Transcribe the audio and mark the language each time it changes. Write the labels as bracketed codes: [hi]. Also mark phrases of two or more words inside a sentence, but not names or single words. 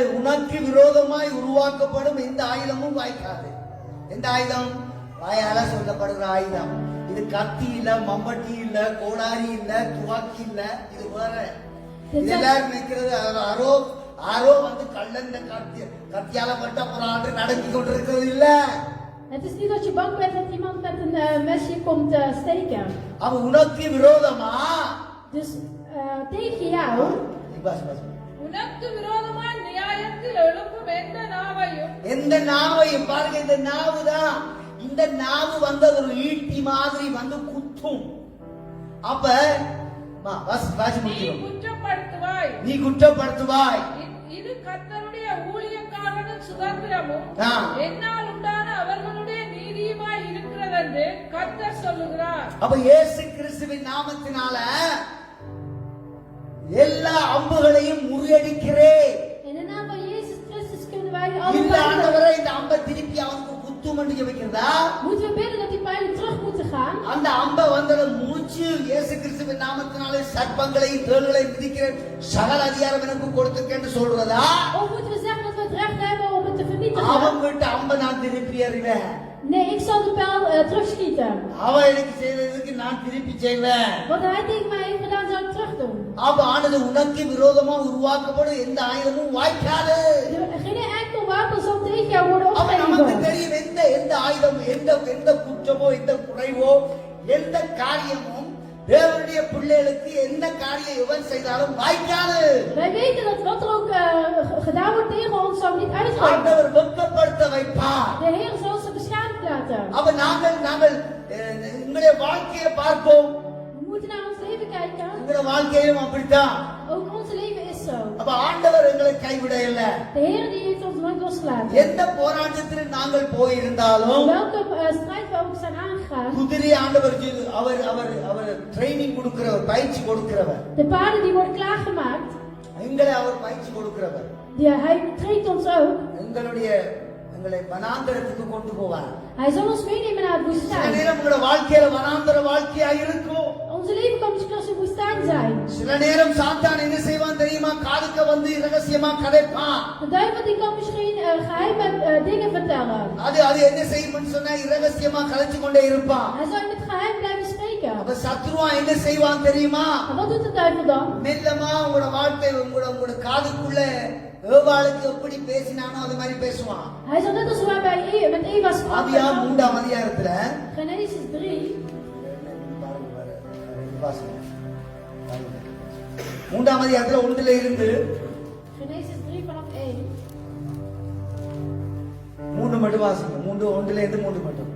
[ta] உனக்கு விரோதமாய் உருவாக்கப்படும் எந்த ஆயுதமும் வாய்க்காது. எந்த ஆயுதம்? வாயால சொல்லப்படுகிற ஆயுதம். இது கத்தி இல்ல, மம்பட்டி இல்ல, கோடாரி இல்ல, துவாக்கி இல்ல, இது வேற. இது எல்லாரும் நினைக்கிறது ஆரோ வந்து கள்ளந்த கத்தியால மட்டும் அப்புறம் ஆண்டு நடத்தி கொண்டிருக்கிறது இல்ல. [nl] Het is niet dat je bang bent dat iemand met een mesje komt steken. [ta] அவன் உனக்கு விரோதமா [nl] Dus tegen jou, [ta] உனக்கு விரோதமாய் நியாயத்தில் எழுப்பும் எந்த நாவையும் எந்த நாவையும் பாருங்க, இந்த நாவு தான். இந்த நாவு வந்து ஒரு ஈட்டி மாதிரி வந்து குத்தும். அப்ப நீ குற்றப்படுத்துவாய். இது கர்த்தருடைய ஊழியக்காரரின் சுதந்திரமும் என்னால் உண்டான அவர்களுடைய நீதியுமாய் இருக்கிறது என்று கர்த்தர் சொல்லுகிறார். அப்ப இயேசு கிறிஸ்துவின் நாமத்தினால எல்லா அம்புகளையும் முறியடிக்கிறேன். [nl] in de naam van Jezus Christus kunnen wij [ta] இல்ல [nl] alle [ta] ஆண்டவரே, இந்த அம்பை திருப்பி அவனுக்கு குத்தும் என்று ஜெபிக்கிறதா? [nl] moeten we bidden dat die pijlen terug moeten gaan. [ta] அந்த அம்பை வந்தத முடிச்சு இயேசு கிறிஸ்துவின் நாமத்தினாலே சர்ப்பங்களையும் தேள்களையும் மிதிக்கிற சகல அதிகாரம் எனக்கு கொடுத்திருக்கேன்னு சொல்றதா? [nl] Of moeten we zeggen dat we het recht hebben om het te vernietigen? [ta] அவன் விட்டு அம்பை நான் திருப்பி அறிவேன். [nl] Nee, ik zal de pijl terugschieten. [ta] அவன் எனக்கு செய்ததுக்கு நான் திருப்பி செய்வேன். [nl] Wat hij tegen mij heeft gedaan, zal ik terug doen. [ta] அப்ப ஆனது உனக்கு விரோதமா உருவாக்கப்படும் எந்த ஆயுதமும் வாய்க்காது. [nl] Geen enkel wapen zal tegen jou worden [ta] அப்ப நமக்கு [nl] opgeheven. [ta] தெரியும் எந்த ஆயுதம், எந்த குற்றமோ, எந்த குறைவோ, எந்த காரியமும் தேவனுடைய பிள்ளைகளுக்கு எந்த காரியம் எவன் செய்தாலும் வாய்க்காது. [nl] Wij weten dat wat er ook gedaan wordt tegen ons, zal niet uitgaan. [ta] ஆண்டவர் வெட்கப்படுத்த வைப்பார். [nl] De Heer zal ze beschaamd laten. [ta] அப்ப நாங்கள் உங்களுடைய வாழ்க்கையை பார்ப்போம். [nl] We moeten naar ons leven kijken. [ta] உங்களுடைய வாழ்க்கையிலும் அப்படித்தான். [nl] Ook ons leven is zo. [ta] அப்ப ஆண்டவர் எங்களை கைவிட இல்ல. [nl] De Heer die heeft ons nooit losgelaten. [ta] எந்த போராட்டத்தில் நாங்கள் போயிருந்தாலும் [nl] Welke strijd we ook zijn aangegaan. [ta] குதிரை ஆண்டவர் அவர் ட்ரைனிங் கொடுக்கிறவர், பயிற்சி கொடுக்கிறவர். [nl] De paarden die worden klaargemaakt. [ta] எங்களை அவர் பயிற்சி கொடுக்கிறவர். [nl] Hij traint ons ook. [ta] எங்களை வனாந்தரத்துக்கு கொண்டு போவார். [nl] Hij zal ons meenemen naar de [ta] சில [nl] woestijn. [ta] நேரம் உங்களோட வாழ்க்கையில வனாந்தர வாழ்க்கையா இருக்கும். [nl] Onze leven kan misschien als een woestijn zijn. [ta] சில நேரம் சாத்தான் என்ன செய்வான் தெரியுமா? காதுக்க வந்து ரகசியமா கதைப்பான். [nl] De duivel die kan misschien geheime dingen vertellen. [ta] அது என்ன செய்யும்னு சொன்னா ரகசியமா கதைச்சு கொண்டே இருப்பான். [nl] Hij zal in het geheim blijven spreken. [ta] அப்ப சத்ருவா என்ன செய்வான் தெரியுமா? [nl] En wat doet de duivel dan? [ta] மெல்லமா உங்களோட வாழ்க்கை உங்களோட காதுக்குள்ள ஏவாளுக்கு எப்படி பேசினானோ அது மாதிரி பேசுவான். [nl] Hij zal net als waar bij met Eva sprak. [ta] ஆதியா 3ஆம் அதிகாரத்துல [nl] Genesis 3. [ta] 3ஆம் அதிகாரத்துல 1ல இருந்து [nl] Genesis 3 vanaf 1. [ta] 3 மட்டும் வாசிங்க. 1ல இருந்து 3 மட்டும்.